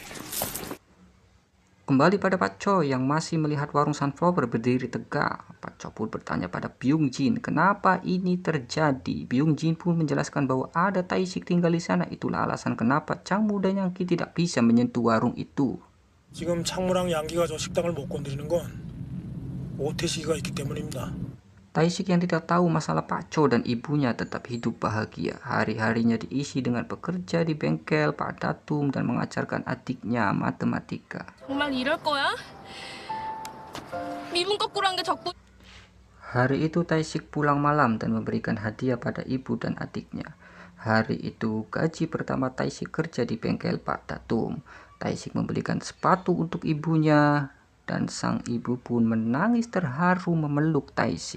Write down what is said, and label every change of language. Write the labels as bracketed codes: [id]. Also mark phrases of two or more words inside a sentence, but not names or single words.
[id] Kembali pada Pak Cho yang masih melihat warung Sunflower berdiri tegak. Pak Cho pun bertanya pada Byung-jin kenapa ini terjadi. Byung-jin pun menjelaskan bahwa ada Tae-sik tinggal di sana. Itulah alasan kenapa Changmu dan Yangki tidak bisa menyentuh warung itu. [ko] 지금 창무랑 양기가 저 식당을 못 건드리는 건 오태식이가 있기 때문입니다. [id] Tae-sik yang tidak tahu masalah Pak Cho dan ibunya tetap hidup bahagia. Hari-harinya diisi dengan bekerja di bengkel Pak Datum dan mengajarkan adiknya matematika. [ko] 정말 이럴 거야? 미분 거꾸로 한 게 적분. [id] Hari itu Tae-sik pulang malam dan memberikan hadiah pada ibu dan adiknya. Hari itu gaji pertama Tae-sik kerja di bengkel Pak Datum. Tae-sik membelikan sepatu untuk ibunya dan sang ibu pun menangis terharu memeluk Tae-sik.